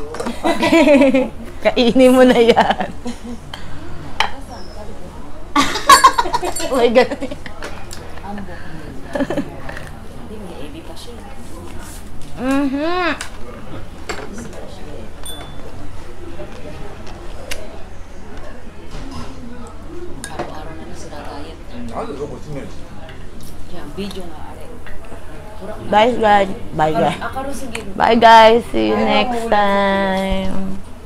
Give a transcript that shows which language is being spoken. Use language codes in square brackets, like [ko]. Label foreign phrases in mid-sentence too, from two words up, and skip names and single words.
[tl] Kainin mo na yan. [en] Oh my God. [tl] Ambo. Hindi, may ebi pa siya. Mhm. Araw-araw na sila diet. [ja] なんでどこ閉める [tl] Yan, video nga are. [en] Bye guys. Bye guys. [tl] Akaro sige. [en] Bye guys. See you next time.